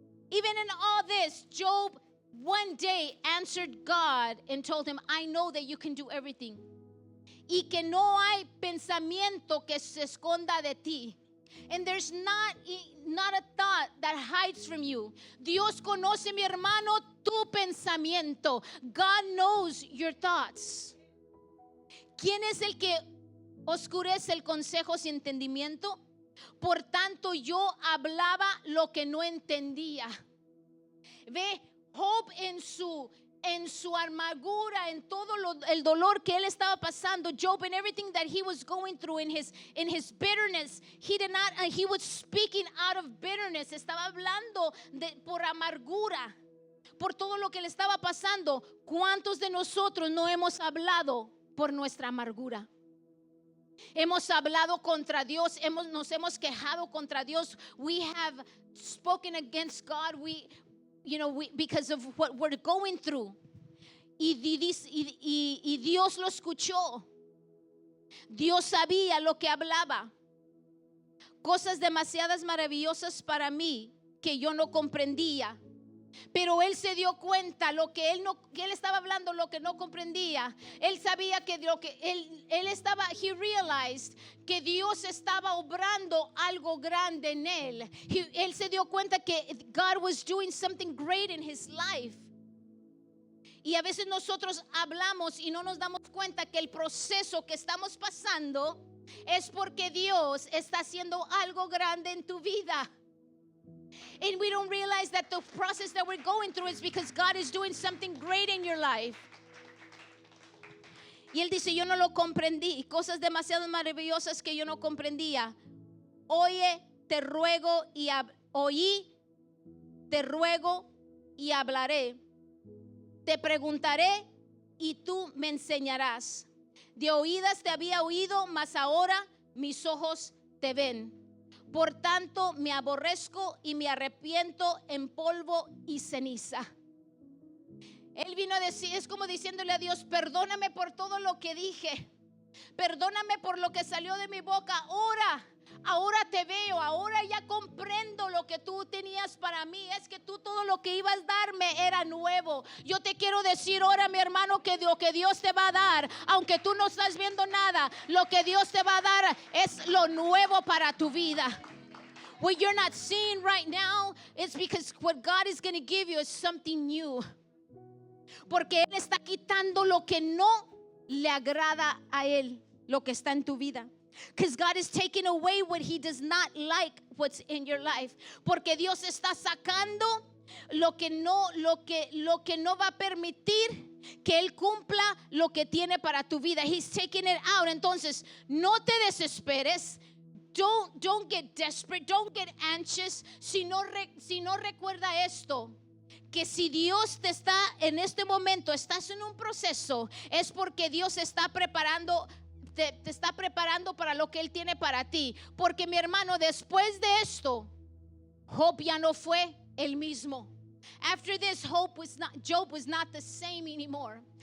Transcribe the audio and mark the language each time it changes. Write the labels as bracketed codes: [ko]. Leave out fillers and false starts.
[en] Even in all this, Job one day answered God and told him, I know that you can do everything. [es] Y que no hay pensamiento que se esconda de ti. [en] And there's not a thought that hides from you. [es] Dios conoce, mi hermano, tu pensamiento. [en] God knows your thoughts. [es] ¿Quién es el que oscurece el consejo sin entendimiento? Por tanto, yo hablaba lo que no entendía. Ve, Job en su amargura, en todo el dolor que él estaba pasando, [en] Job and everything that he was going through in his bitterness, he was speaking out of bitterness, [es] estaba hablando por amargura, por todo lo que le estaba pasando. ¿Cuántos de nosotros no hemos hablado por nuestra amargura? Hemos hablado contra Dios, nos hemos quejado contra Dios. [en] We have spoken against God. Because of what we're going through. [es] Y Dios lo escuchó. Dios sabía lo que hablaba. Cosas demasiadas maravillosas para mí que yo no comprendía. Pero él se dio cuenta que él estaba hablando lo que no comprendía. Él sabía que [en] he realized [es] que Dios estaba obrando algo grande en él. Él se dio cuenta que [en] God was doing something great in his life. [es] Y a veces nosotros hablamos y no nos damos cuenta que el proceso que estamos pasando es porque Dios está haciendo algo grande en tu vida. [en] And we don't realize that the process that we're going through is because God is doing something great in your life. [es] Y él dice, yo no lo comprendí. Cosas demasiado maravillosas que yo no comprendía. Oye, te ruego y hablaré. Te preguntaré y tú me enseñarás. De oídas te había oído, mas ahora mis ojos te ven. Por tanto, me aborrezco y me arrepiento en polvo y ceniza. Él vino a decir, es como diciéndole a Dios, perdóname por todo lo que dije. Perdóname por lo que salió de mi boca. Ahora te veo, ahora ya comprendo lo que tú tenías para mí. Es que tú todo lo que ibas a darme era nuevo. Yo te quiero decir ahora, mi hermano, que lo que Dios te va a dar, aunque tú no estás viendo nada, lo que Dios te va a dar es lo nuevo para tu vida. [en] What you're not seeing right now is because what God is going to give you is something new. [es] Porque Él está quitando lo que no le agrada a Él, lo que está en tu vida. [en] Because God is taking away what He does not like what's in your life. [es] Porque Dios está sacando lo que no va a permitir que Él cumpla lo que tiene para tu vida. [en] He's taking it out. [es] Entonces, no te desesperes. [en] Don't get desperate. Don't get anxious. [es] Si no recuerda esto. Que si Dios te está en este momento, estás en un proceso, es porque Dios está preparando, te está preparando para lo que Él tiene para ti. Porque mi hermano, después de esto, Job ya no fue el mismo. [en] After this, Job was not the same anymore.